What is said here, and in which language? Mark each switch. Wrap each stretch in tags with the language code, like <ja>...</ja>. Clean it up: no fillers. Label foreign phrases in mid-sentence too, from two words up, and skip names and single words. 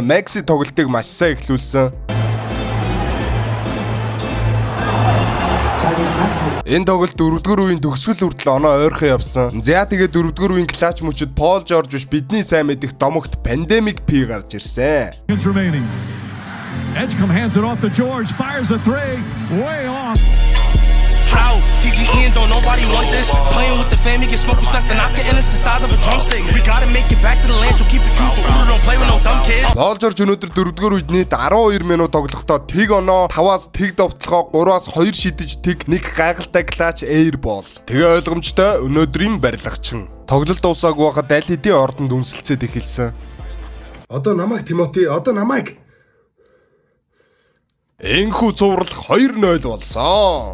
<mn>Maxi тоглолтыг маш сайн эхлүүлсэн. Энэ тоглолт 4-р үеийн төгсгөл хүртэл оноо ойрхон явсан. За тэгээд 4-р үеийн клатч мөчөд Paul George биш бидний сайн мэдих домогт Pandemic P гарч ирсэн.</mn> <en>Edgecombe hands it off to George, fires a three, way off. How? TGN, don't nobody want this. Playing with the fam, you get smoked, we snuck the knocker, and it's the size of a drumstick. We gotta make it back to the land, so keep it cute, but Udo don't play with no dumb kids.</en> <mn>Paul George өнөөдөр 4-р үед нийт 12 минут тоглохдоо тэг оноо, 5-аас тэг довтлохоо, 3-аас 2 шидэж тэг, нэг гайхалтай клатч</mn> <en>air ball.</en> <mn>Тэгээ ойлгомжтой өнөөдрийн барилгачин. Тоглолт дуусаагүй байхад аль хэдийн ордонд үнсэлцээд эхэлсэн. Одоо намайг Тимоти, одоо намайг Энхүү цуврал 2-0 болсон.</mn>